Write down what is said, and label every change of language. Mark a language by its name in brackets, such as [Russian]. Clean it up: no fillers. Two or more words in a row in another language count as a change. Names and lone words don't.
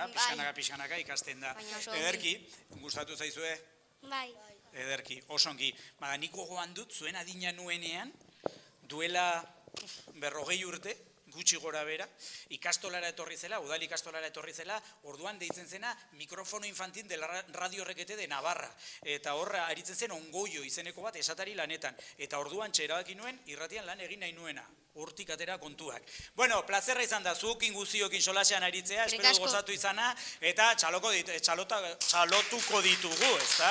[Basque] Pixkanaka ikasten da. Ederki, gustatu zaizue? Bai. Ederki, oso ongi. Nik gogoan dut, zuen adina nuenean, duela 40 urte, gutxi gora bera, ikastolara etorri zela, udal ikastolara etorri zela, orduan deitzen zena mikrofono infantil de la radio rekete de Navarra. Eta horra aritzen zen ongoio izeneko bat esatari lanetan. Eta orduan erabaki nuen, irratian lan egin nahi nuena. Hortik atera kontuak. Bueno, plazerra izan da, zuekin guztiokin solasean aritzea, espero gozatu izana, eta txalotuko ditugu, ezta?